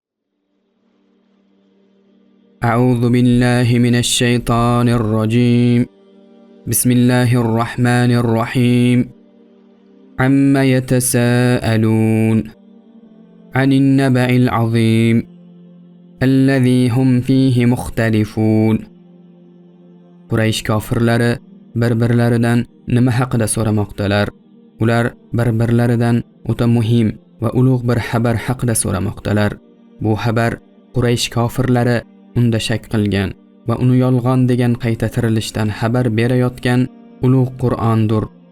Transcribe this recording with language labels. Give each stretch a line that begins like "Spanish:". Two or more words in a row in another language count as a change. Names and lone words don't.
Arabic: أعوذ بالله من الشيطان الرجيم. بسم الله الرحمن الرحيم. عما يتساءلون عن النبأ العظيم الذي هم فيه مختلفون.
Uzbek: Quraysh kofirlari bir-birlaridan nima haqida so'ramoqdalar? Ular bir-birlaridan o'ta muhim va ulug' bir xabar haqida so'ramoqdalar. Bu xabar Quraysh kofirlari unda shak qilgan va uni yolg'on degan qayta tirilishdan xabar berayotgan ulug' Qur'ondir.